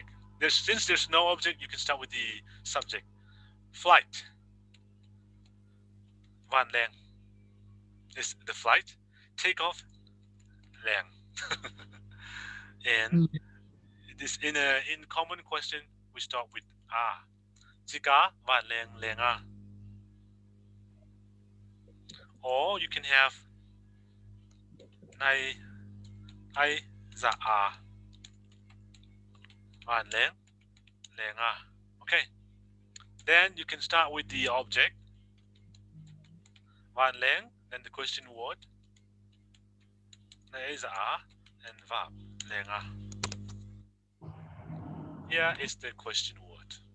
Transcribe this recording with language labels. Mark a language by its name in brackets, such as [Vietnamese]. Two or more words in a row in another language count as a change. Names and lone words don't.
[English] Since there's no object, you can start with the subject. Flight. Van Lang is the flight. Take off. Lang. And this in common question, we start with a. [Mizo] Jika van Lang lenga. [English] Or you can have [Mizo] nai ai za a van Lang lenga. [English] Okay. Then you can start with the object [Mizo] van Lang, [English] then the question word [Mizo] nai za a, [English] and verb lenga. Here is the question word.